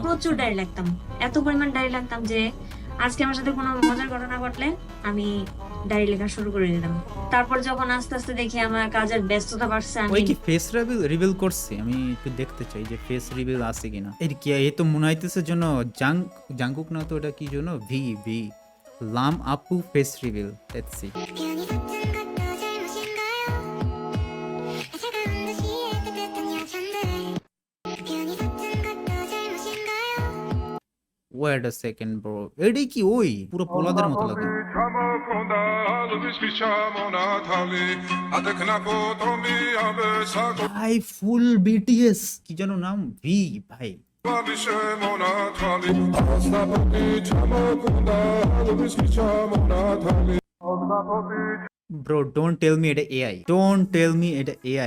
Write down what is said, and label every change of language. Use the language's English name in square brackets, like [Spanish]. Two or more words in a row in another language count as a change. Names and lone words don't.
[Bangla] প্রচুর ডায়েরি লিখতাম, এত পরিমাণ ডায়েরি লিখতাম যে আজকে আমার সাথে কোনো মজার ঘটনা ঘটলে আমি ডায়েরি লেখা শুরু করে দিতাম। তারপর যখন আস্তে আস্তে দেখি আমার কাজের ব্যস্ততা বাড়ছে, ওই আমি কি [English] face reveal [Bangla] করছে? আমি একটু দেখতে চাই যে [English] face reveal [Bangla] আছে কিনা। এর কি এই তো মনে হইতেছে জন্য জাংকুক না তো, এটা কি জন্য ভি লাম আপু [English] face reveal. let's see. [Korean] 괜히 같은 것도 잘못인가요? 차가운 도시의 따뜻한 여전들 괜히 같은 것도 잘못인가요? [English] wait a second bro, [Bangla] এডি কি ওই পুরো পোলাদের মতো লাগে। ভাই ফুল বিটিএস, কি যেন নাম, ভি ভাই। [English] bro don't tell me [Bangla] এটা এআই, [English] don't tell me [Bangla] এটা এআই।